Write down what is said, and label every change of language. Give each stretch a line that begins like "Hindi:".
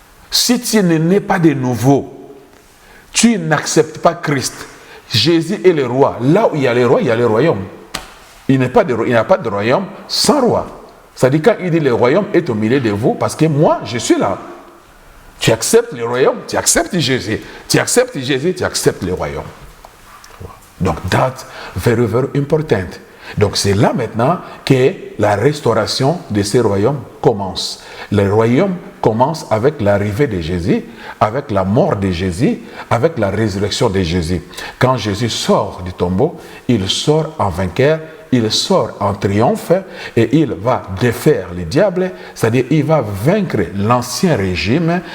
French: Si tu n'es pas de nouveau, tu n'acceptes pas Christ, Jésus est le roi. Là où il y a le roi, il y a le royaume. Il n'y a pas de royaume sans roi. C'est-à-dire quand il dit le royaume est au milieu de vous, parce que moi, je suis là. Tu acceptes le royaume, tu acceptes Jésus. Tu acceptes Jésus, tu acceptes le royaume. Donc,
English: that's very, very important.
French: Donc, c'est là maintenant que la restauration de ces royaumes commence. Le royaume commence avec l'arrivée de Jésus, avec la mort de Jésus, avec la résurrection de Jésus. Quand Jésus sort du tombeau, il sort en vainqueur, il sort en triomphe et il va défaire le diable, c'est-à-dire il va vaincre l'ancien régime.